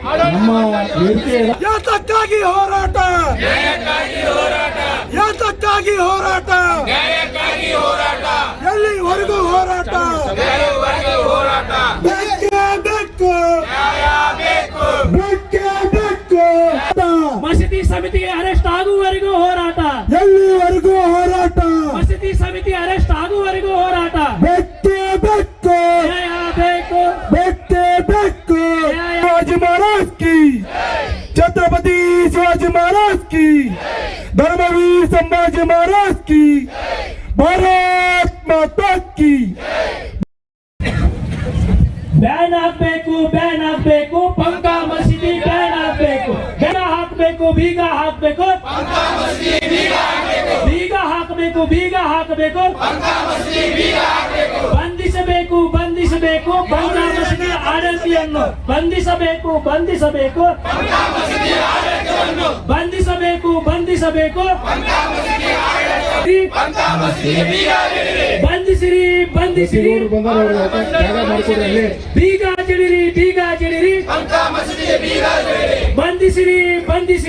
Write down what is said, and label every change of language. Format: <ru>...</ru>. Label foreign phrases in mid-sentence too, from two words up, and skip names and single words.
<kn>ಯಾತಕ್ಕಾಗಿ ಹೋರಾಟ ಎಲ್ಲಿವರೆಗೂ ಹೋರಾಟ ಬೇಕು ಮಸೀದಿ ಸಮಿತಿಗೆ ಅರೆಸ್ಟ್ ಆಗುವವರೆಗೂ ಹೋರಾಟ ಎಲ್ಲಿವರೆಗೂ ಹೋರಾಟ ಮಸೀದಿ ಸಮಿತಿ ಅರೆಸ್ಟ್ ಆಗುವವರೆಗೂ ಹೋರಾಟ</kn> <hi>ಬೇಕು शिवाजी महाराज की छत्रपति शिवाजी महाराज की धर्मवीर संभाजी महाराज की भारत माता की</hi> <kn>ಬ್ಯಾನ್ ಹಾಕ್ಬೇಕು ಪಂಕ ಮಸೀದಿ ಬ್ಯಾನ್ ಹಾಕ್ಬೇಕು ಬೀಗ ಹಾಕ್ಬೇಕು ಬಂಧಿಸಬೇಕು ಪಂಕ ಮಸೀದಿ ಆಡಳಿತವನ್ನು ಬಂಧಿಸಬೇಕು ಬಂಧಿಸಿರಿ ಬೀಗ ಜಡಿರಿ ಬಂಧಿಸಿರಿ</kn>